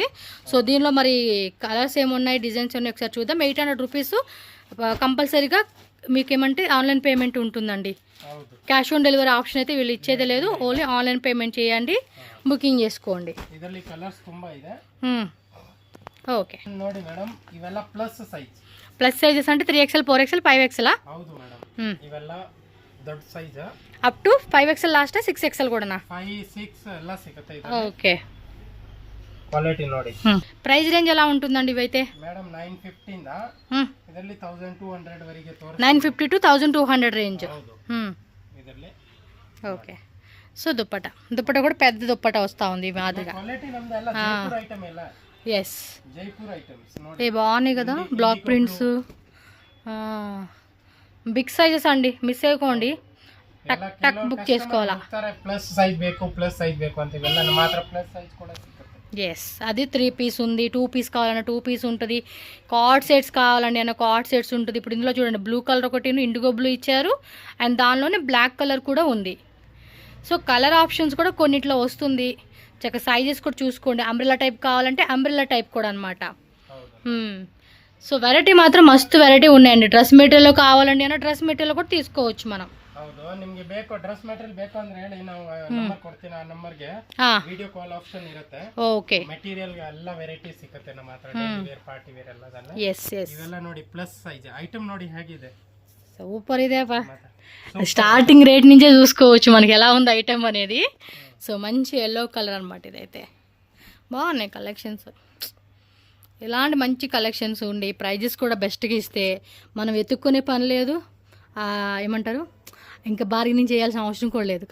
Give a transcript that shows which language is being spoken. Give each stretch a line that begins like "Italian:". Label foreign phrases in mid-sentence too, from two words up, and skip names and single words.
Telugu: సో దీనిలో మరి కలర్స్ ఏమున్నాయి, డిజైన్స్ ఉన్నాయి ఒకసారి చూద్దాం. 800 రూపీస్ కంపల్సరీగా మీకు ఏమంటే
English: online payment
Telugu: ఉంటుందండి.
English: cash on delivery option
Telugu: అయితే వీళ్ళు ఇచ్చేదే లేదు.
English: only online payment
Telugu: చేయండి, బుకింగ్ చేసుకోండి. ఓకే
Kannada: ನೋಡಿ ಮೇಡಮ್, ಇವೆಲ್ಲ
English: plus sizes అంటే 3XL 4XL 5XL
Kannada: ಹೌದು ಮೇಡಮ್. ಇವೆಲ್ಲ ದೊಡ್ಡ ಸೈಜ್
English: up to
Kannada: 5XL ಲಾಸ್ಟ್ 6XL ಕೂಡನಾ? 5, 6 ಎಲ್ಲ ಸಿಗುತ್ತೆ ಇದು. ಓಕೆ, ಕ್ವಾಲಿಟಿ ನೋಡಿ.
English: price range
Telugu: ఎలా ఉంటుందండి ఇవైతే?
Kannada: ಮೇಡಮ್ 950 ಇಂದ ಇದರಲ್ಲಿ 1200 ವರೆಗೆ ತೋರಿಸ್ತಾರೆ. 950 to 1200 ರೇಂಜ್. ಇದರಲ್ಲಿ
Telugu: ఓకే. సో దుప్పట కూడా పెద్ద దుప్పట వస్తా ఉంది మాదిరిగా.
Kannada: క్వాలిటీ ನಮ್ದು ಎಲ್ಲ ಜೈಪುರ್ ಐಟಮ್ ಎಲ್ಲ.
Telugu: ఎస్, జైపూర్ ఐటమ్స్ ఏ బాగున్నాయి కదా,
English: black prints, big sizes
Telugu: అండి. మిస్ అయిపోండి, టక్ టక్ బుక్ చేసుకోవాలా. ప్లస్ సైజ్
Kannada: ಬೇಕು ಅಂತ
Telugu: ఇవెಲ್ಲ మాత్రం ప్లస్ సైజ్ కూడా సిಗುತ್ತೆ. ఎస్, అది 3 పీస్ ఉంది, 2 పీస్ కావాలన్నా 2 పీస్ ఉంటుంది, కార్డ్ సెట్స్ కావాలండి అన్న కార్డ్ సెట్స్ ఉంటుంది. ఇప్పుడు ఇందులో చూడండి, బ్లూ కలర్ ఒకటి
English: indigo blue
Telugu: ఇచ్చారు, అండ్ దానిలోనే బ్లాక్ కలర్ కూడా ఉంది. సో కలర్ ఆప్షన్స్ కూడా కొన్నిట్లో వస్తుంది. చక్కగా సైజెస్ కూడా చూసుకోండి. అంబ్రెల్లా టైప్ కావాలంటే అంబ్రెల్లా టైప్ కూడా అనమాట. సో వెరైటీ మాత్రం మస్తు వెరైటీ ఉన్నాయండి. డ్రెస్ మెటీరియల్ కావాలండి అన్న డ్రెస్ మెటీరియల్ కూడా తీసుకోవచ్చు మనం.
Kannada: ಹೌದು, ನಿಮಗೆ ಬೇಕು ಡ್ರೆಸ್ ಮೆಟೀರಿಯಲ್ ಬೇಕು ಅಂದ್ರೆ ಹೇಳಿ, ನಾವು ನಂಬರ್ ಕೊಡ್ತೀನಿ. ಆ ನಂಬರ್ಗೆ
English: video call option
Kannada: ಇರುತ್ತೆ. ಓಕೆ, ಮೆಟೀರಿಯಲ್ ಎಲ್ಲ ವೆರೈಟಿ ಸಿಗುತ್ತೆ ನಮ್ಮ ಹತ್ರ.
English: daily wear, party wear
Kannada: ಎಲ್ಲದನ್ನ. ಎಸ್ ಎಸ್, ಇವೆಲ್ಲ ನೋಡಿ
English: plus size item
Kannada: ನೋಡಿ ಹೇಗಿದೆ,
Telugu: సూపర్ ఇదేపా.
English: starting rate
Telugu: నుంచే చూసుకోవచ్చు మనకి ఎలా ఉంది ఐటమ్ అనేది. సో మంచి ఎల్లో కలర్ అనమాట ఇదైతే. బాగున్నాయి కలెక్షన్స్. ఇలాంటి మంచి కలెక్షన్స్ ఉండి ప్రైజెస్ కూడా బెస్ట్గా ఇస్తే మనం వెతుక్కునే పని లేదు, ఏమంటారు ఇంకా బార్గెనింగ్ చేయాల్సిన అవసరం కూడా లేదు.